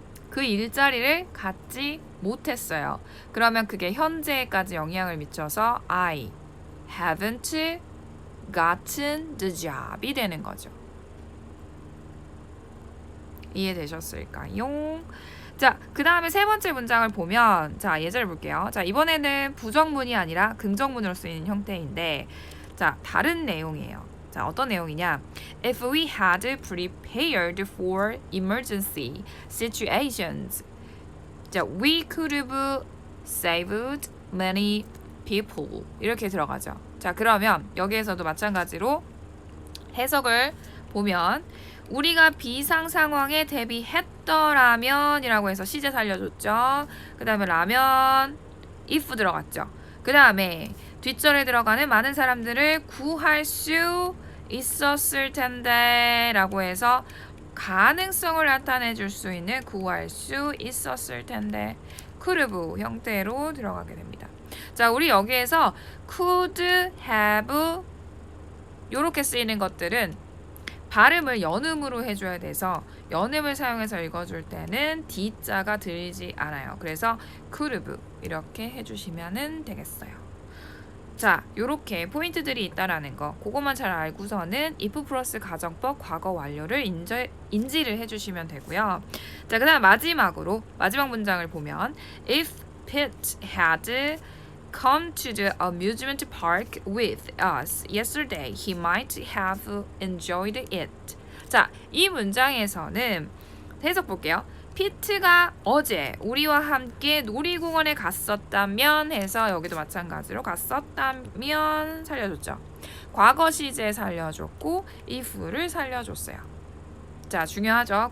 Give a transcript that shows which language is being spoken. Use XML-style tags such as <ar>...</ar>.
<ko>그 일자리를 갖지 못했어요. 그러면 그게 현재까지 영향을 미쳐서</ko> <en>I haven't gotten the job</en> <ko>이 되는 거죠. 이해되셨을까요? 자, 그 다음에 세 번째 문장을 보면 자, 예제를 볼게요. 자, 이번에는 부정문이 아니라 긍정문으로 쓰이는 형태인데 자, 다른 내용이에요. 자, 어떤 내용이냐?</ko> <en>If we had prepared for emergency situations,</en> <ko>자,</ko> <en>we could have saved many people.</en> <ko>이렇게 들어가죠. 자, 그러면 여기에서도 마찬가지로 해석을 보면 우리가 비상 상황에 대비했더라면 이라고 해서 시제 살려줬죠. 그 다음에 라면 if 들어갔죠. 그 다음에 뒷절에 들어가는 많은 사람들을 구할 수 있었을 텐데 라고 해서 가능성을 나타내 줄 수 있는 구할 수 있었을 텐데 could've 형태로 들어가게 됩니다. 자, 우리 여기에서 could have 요렇게 쓰이는 것들은 발음을 연음으로 해줘야 돼서 연음을 사용해서 읽어줄 때는 D자가 들리지 않아요. 그래서 could've 이렇게 해주시면 되겠어요. 자, 요렇게 포인트들이 있다라는 거 그것만 잘 알고서는 if 플러스 가정법 과거 완료를 인지를 해주시면 되고요. 자, 그 다음 마지막으로 마지막 문장을 보면</ko> <en>If Pete had come to the amusement park with us yesterday, he might have enjoyed it.</en> <ko>자, 이 문장에서는 해석 볼게요. 피트가 어제 우리와 함께 놀이공원에 갔었다면 해서 여기도 마찬가지로 갔었다면 살려줬죠. 과거 시제 살려줬고 if를 살려줬어요. 자, 중요하죠.</ko>